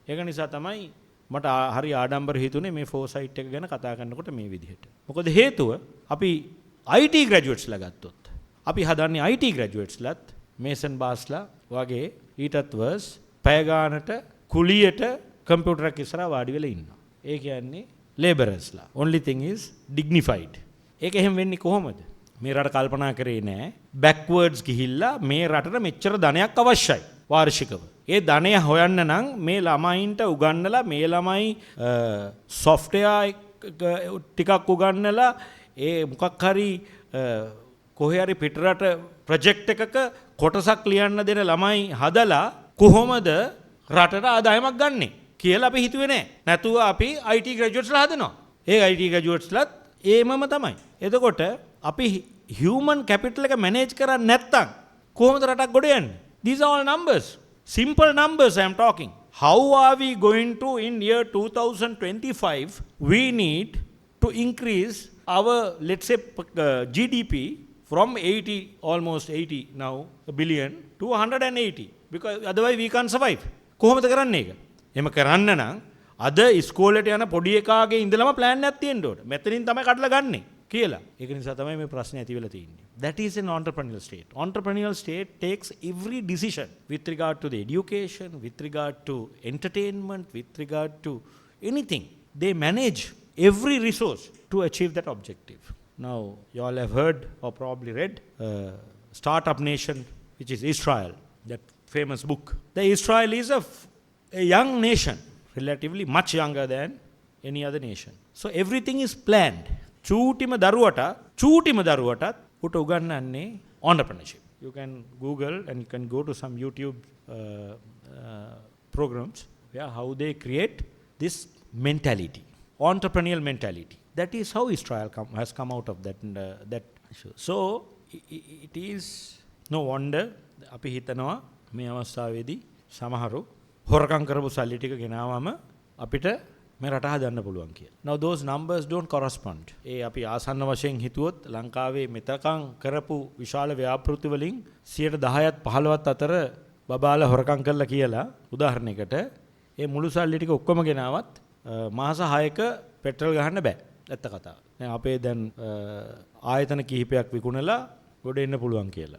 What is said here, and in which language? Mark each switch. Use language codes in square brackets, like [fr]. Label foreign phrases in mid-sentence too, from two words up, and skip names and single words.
[si] ඒක නිසා තමයි මට හරි ආඩම්බර හිතුනේ මේ ෆෝසයිට් එක ගැන කතා කරනකොට මේ විදිහට. මොකද හේතුව අපි [en] IT graduates [si] ගත්තොත් අපි හදන්නේ [en] IT graduates [si] මේසන් බාස්ලා වගේ ඊටත් වර්ස් පැය ගානට කුලියට කම්පියුටර් එක ඉස්සරහා වාඩි වෙලා ඉන්නවා. ඒ කියන්නේ laborers-ලා. [en] Only thing is dignified. [si] ඒක එහෙම වෙන්නේ කොහොමද? මේ රට කල්පනා කරේ නෑ backwards ගිහිල්ලා මේ රටට මෙච්චර ධනයක් අවශ්‍යයි වාර්ෂිකව. ඒ ධනය හොයන්න නම් මේ ළමයින්ට උගන්නලා මේ ළමයි software ටිකක් උගන්නලා ඒ මොකක් හරි කොහේ හරි පිටරට ප්‍රොජෙක්ට් එකක කොටසක් ලියන්න දෙන ළමයි හදලා කොහොමද රටට ආදායමක් ගන්නෙ කියලා අපි හිතුවේ නෑ. නැතුව අපි [en] IT graduates [si] හදනවා. ඒ [en] IT graduates [si] ඒමම තමයි. එතකොට අපි [en] human capital [si] එක manage කරන්නේ නැත්තම් කොහොමද රටක් ගොඩ යන්නේ? [en] These are all numbers. Simple numbers I am talking. How are we going to, in year 2025, we need to increase our, let's say, GDP from 80, almost 80 now, a billion, to 180. Because otherwise we can't survive. [si] කොහොමද කරන්නේ ඒක? එහෙම කරන්න නම් අද ඉස්කෝලේට යන පොඩි එකාගේ ඉඳලම plan එකක් තියෙන්න ඕන. මෙතනින් තමයි කඩලා ගන්නෙ කියලා. ඒක නිසා තමයි මේ ප්‍රශ්නේ ඇති වෙලා තියෙන්නේ. [en] That is an entrepreneurial state. Entrepreneurial state takes every decision with regard to the education, with regard to entertainment, with regard to anything. They manage every resource to achieve that objective. Now, you all have heard or probably read Startup Nation, which is Israel, that famous book. The Israel is a young nation, relatively much younger than any other nation. So everything is planned. [si] චූටිම දරුවටත් උට උගන්වන්නේ entrepreneurship. [en] You can Google and you can go to some YouTube programs where how they create this mentality, entrepreneurial mentality. That is how Israel has come out of that issue. So it is no wonder [si] අපි හිතනවා මේ අවස්ථාවේදී සමහරු හොරකම් කරපු සල්ලි ටික ගෙනාවම අපිට මේ රට හදන්න පුළුවන් කියලා. [en] Now those numbers don't correspond. [si] ඒ අපි ආසන්න වශයෙන් හිතුවොත් ලංකාවේ මෙතකම් කරපු විශාල ව්‍යාපෘති වලින් 10%ත් 15ත් අතර බබාලා හොරකම් කළා කියලා උදාහරණයකට ඒ මුළු සල්ලි ටික ඔක්කොම ගෙනාවත් මාස 6ක පෙට්‍රල් ගහන්න බෑ. ඇත්ත කතාව. දැන් අපේ දැන් ආයතන කිහිපයක් විකුණලා ගොඩ එන්න පුළුවන් කියලා.